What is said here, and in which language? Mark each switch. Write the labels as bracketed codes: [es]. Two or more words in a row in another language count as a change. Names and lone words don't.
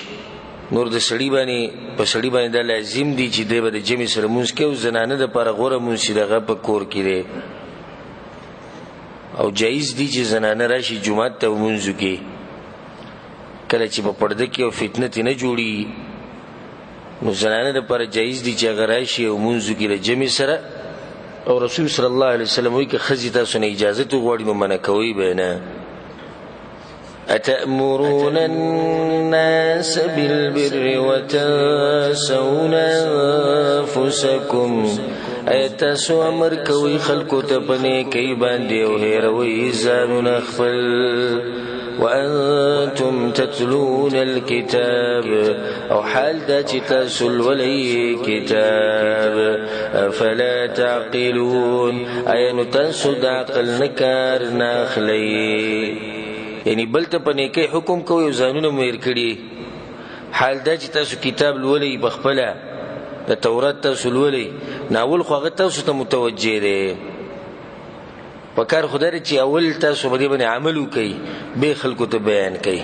[ps] نور د سړی باندې په سړی باندې دا لازم دي چې دی به د جمع سره مونځ کوي، او زنانه دپاره غوره مونځ چې دغه په کور کې دی، او جایز دي چې زنانه راشي جومات ته مونځ وکړي کله چې په پرده کې او فتنه ترې نه جوړي، نو زنانه دپاره جایز دي چې هغه راشي او مونځ وکړي د جمع سره. او رسول [ar] صلی الله علیه وسلم [ps] وایي که ښځې تاسو نه اجازت وغواړي نو منع کوئ به نه. [ar] أتأمرون الناس بالبر وتنسون أنفسكم، [ps] تاسو امر کوي خلکو ته په نیکۍ باندې او هېروئ ځانونه خپل. [ar] وأنتم تتلون الكتاب، [ps] او حال دا چې تاسو لولئ کتاب. [ar] أفلا تعقلون، [ps] آیا نو تاسو د عقل نه کار نه اخلئ؟ یعنی بل ته په نیکۍ حکم کوي او ځانونه مو هېر کړي. حال دا چې تاسو کتاب لولئ، پخپله د تورات تاسو لولئ، ناول خو هغه تاسو ته متوجه دی. په کار خو دا دی چې اول تاسو په دې باندې عمل وکئ، بیا خلکو ته بیان کوئ.